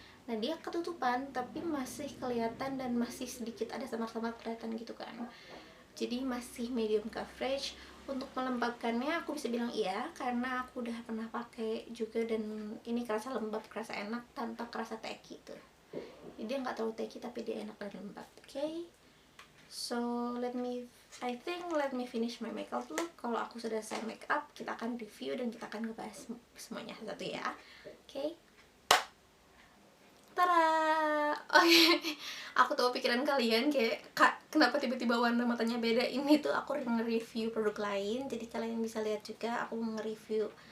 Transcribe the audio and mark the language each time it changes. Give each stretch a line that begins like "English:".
Indonesian: Nah dia ketutupan tapi masih kelihatan dan masih sedikit ada samar-samar kelihatan gitu kan. Jadi masih medium coverage. Untuk melembabkannya aku bisa bilang iya, karena aku udah pernah pakai juga dan ini kerasa lembab, kerasa enak tanpa kerasa tacky tuh. Jadi dia nggak terlalu tacky tapi dia enak dan lembab.
English: Okay, so let me finish my makeup look.
Indonesian: Kalau aku sudah selesai makeup, kita akan review dan kita akan ngebahas semuanya satu ya. Okay, tada! Oke, aku tahu pikiran kalian kayak, Kak, kenapa tiba-tiba warna matanya beda? Ini tuh aku nge-review produk lain, jadi kalian bisa lihat juga aku nge-review.